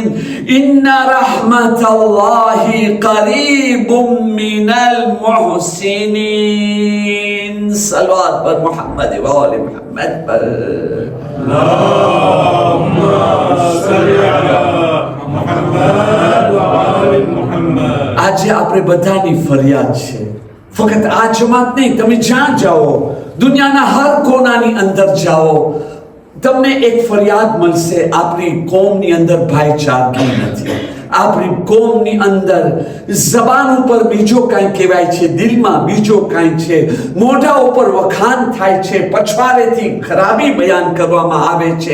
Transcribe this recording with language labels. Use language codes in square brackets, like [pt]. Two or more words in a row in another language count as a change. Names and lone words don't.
[ar] إن رحمة الله قريب من المحسنين. [ur] صلوات پر [ar] محمد وآل محمد [ur] پر. [ar] اللهم صل على محمد وآل محمد. [gu] આજે આપણે બધાની ફરિયાદ છે. ફક્ત આ જમાત નહીં, તમે જ્યાં જાઓ દુનિયાના હર કોનાની અંદર જાઓ તમને એક ફરિયાદ મળશે. આપણી કોમની અંદર ભાઈચારગી નથી. આપણી કોમની અંદર જબાન ઉપર બીજો કાંઈ કહેવાય છે, દિલમાં બીજો કાંઈ છે, મોઢા ઉપર વખાણ થાય છે, પછવાડેથી ખરાબી બયાન કરવામાં આવે છે.